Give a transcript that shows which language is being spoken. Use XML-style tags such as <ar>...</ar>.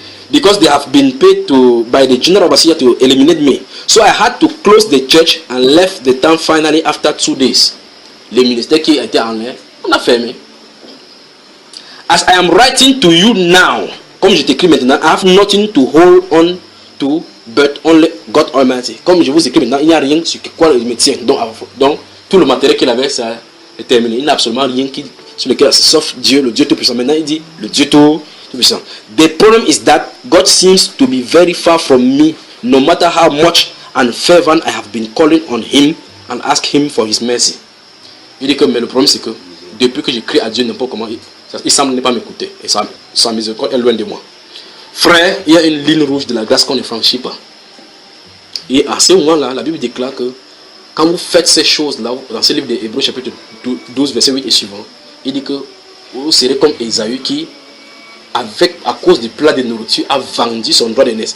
<en>Because they have been paid by the general overseer to eliminate me. So I had to close the church and left the town finally after 2 days.</en> <fr>Le ministère qui était en l'air, on a fermé.</fr> <en>As I am writing to you now,</en> <fr>comme je t'écris maintenant,</fr> <en>I have nothing to hold on to but only God Almighty.</en> <fr>Comme je vous écris maintenant, il n'y a rien sur quoi il me tient. Donc tout le matériel qu'il avait, ça est terminé. Il n'a absolument rien sur lequel, sauf Dieu, le Dieu Tout-Puissant. Maintenant, il dit le Dieu Tout-Puissant.</fr> <en>The problem is that God seems to be very far from me, no matter how much and fervent I have been calling on Him and ask Him for His mercy.</en> <fr>Il dit que, mais le problème c'est que depuis que j'écris à Dieu n'importe comment, il semble ne pas m'écouter. Et sa miséricorde est loin de moi. Frère, il y a une ligne rouge de la grâce qu'on ne franchit pas. Et à ce moment-là, la Bible déclare que quand vous faites ces choses-là, dans ce livre d'Hébreux chapitre 12, verset 8 et suivant, il dit que vous serez comme Ésaü qui, à cause du plat de nourriture, a vendu son droit d'aînesse.</fr>